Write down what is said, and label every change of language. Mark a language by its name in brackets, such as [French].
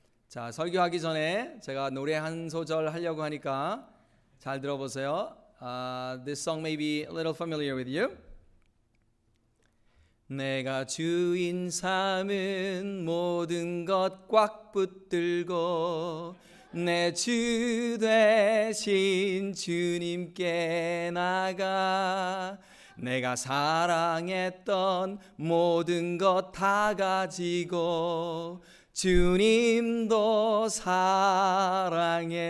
[Korean] 자, 설교하기 전에 제가 노래 한 소절 하려고 하니까 잘 들어보세요. [English] This song may be a little familiar with you. [Korean] 내가 주인 삼은 모든 것 꽉 붙들고 내 주 되신 주님께 나가 내가 사랑했던 모든 것 다 가지고 주님도 사랑해.